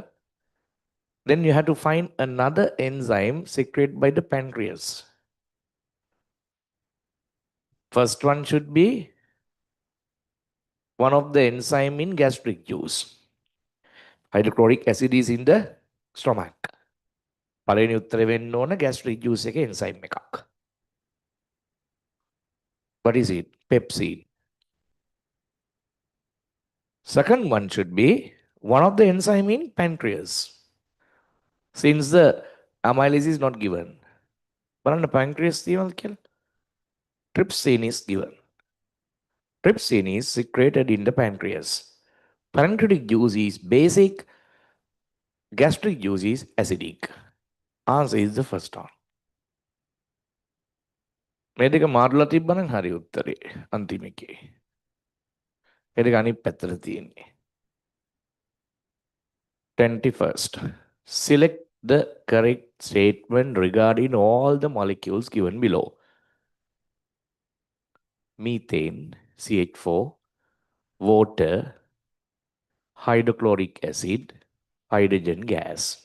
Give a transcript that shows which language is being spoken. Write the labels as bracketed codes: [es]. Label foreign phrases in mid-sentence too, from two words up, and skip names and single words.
[en] Then you have to find another enzyme secreted by the pancreas. First one should be one of the enzyme in gastric juice. Hydrochloric acid is in the stomach. [si] පළවෙනි උත්තරේ වෙන්න ඕන [en] gastric juice [si] එකේ enzyme එකක්. [en] What is it? Pepsin. Second one should be one of the enzyme in pancreas. Since the amylase is not given. බලන්න pancreas තියෙනවද කියලා? Trypsin is given. Trypsin is secreted in the pancreas. Pancreatic juice is basic. Gastric juice is acidic. Answer is the first one. [si] මේ දෙක මාරුලා තිබ්බනම් හරි උත්තරේ අන්තිම එකේ. ඒ දෙක අනිත් පැත්තට තියෙන්නේ. [en] 21st. Select the correct statement regarding all the molecules given below. Methane, CH4, water, hydrochloric acid, hydrogen gas.